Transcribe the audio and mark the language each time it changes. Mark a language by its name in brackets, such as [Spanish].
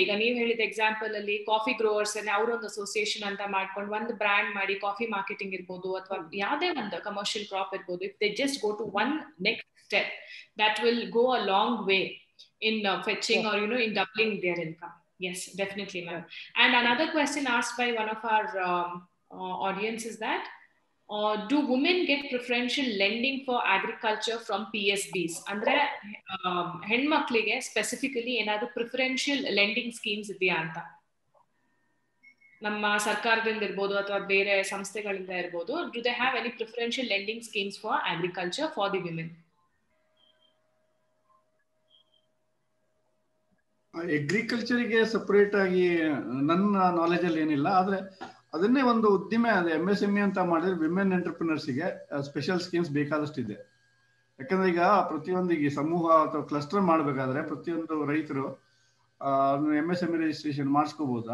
[Kannada] ಈಗ ನೀವು ಹೇಳಿದ ಎಕ್ಸಾಂಪಲ್ ಅಲ್ಲಿ ಕಾಫಿ ಗ್ರೋವರ್ಸ್ ಅವರೊಂದು ಅಸೋಸಿಯೇಷನ್ ಅಂತ ಮಾಡ್ಕೊಂಡು ಒಂದು ಬ್ರ್ಯಾಂಡ್ ಮಾಡಿ ಕಾಫಿ ಮಾರ್ಕೆಟಿಂಗ್ ಇರ್ಬೋದು ಅಥವಾ ಯಾವುದೇ ಒಂದು ಕಮರ್ಷಿಯಲ್ ಕ್ರಾಪ್ ಇರ್ಬೋದು, [English] If they just go to one next step, that will go a long way in fetching or in doubling their income. Yes, definitely, ma'am. And another question asked by one of our audience is that do women get preferential lending for agriculture from PSBs? [Kannada] Andre ಹೆಣ್ಮಕ್ಳಿಗೆ specifically ಏನಾದರೂ preferential lending schemes ಇದೆಯಾ ಅಂತ ನಮ್ಮ ಸರ್ಕಾರದಿಂದ ಇರ್ಬೋದು ಅಥವಾ ಬೇರೆ ಸಂಸ್ಥೆಗಳಿಂದ ಇರ್ಬೋದು. [English] Do they have any preferential lending schemes for agriculture for the women? [Kannada] ಅಗ್ರಿಕಲ್ಚರ್ಗೆ separate ಆಗಿ ನನ್ನ ನಾಲೆಜ್ ಅಲ್ಲಿ ಏನಿಲ್ಲ, ಆದ್ರೆ ಅದನ್ನೇ ಒಂದು ಉದ್ದಿಮೆ ಅದೇ MSME ಅಂತ ಮಾಡಿದ್ರೆ ವಿಮೆನ್ ಎಂಟರ್ಪ್ರಿನರ್ಸ್ಗೆ ಸ್ಪೆಷಲ್ ಸ್ಕೀಮ್ಸ್ ಬೇಕಾದಷ್ಟಿದೆ. ಯಾಕಂದ್ರೆ ಈಗ ಪ್ರತಿಯೊಂದಿಗೆ ಸಮೂಹ ಅಥವಾ ಕ್ಲಸ್ಟರ್ ಮಾಡಬೇಕಾದ್ರೆ ಪ್ರತಿಯೊಂದು ರೈತರು MSME ರಿಜಿಸ್ಟ್ರೇಷನ್ ಮಾಡಿಸ್ಕೋಬಹುದು.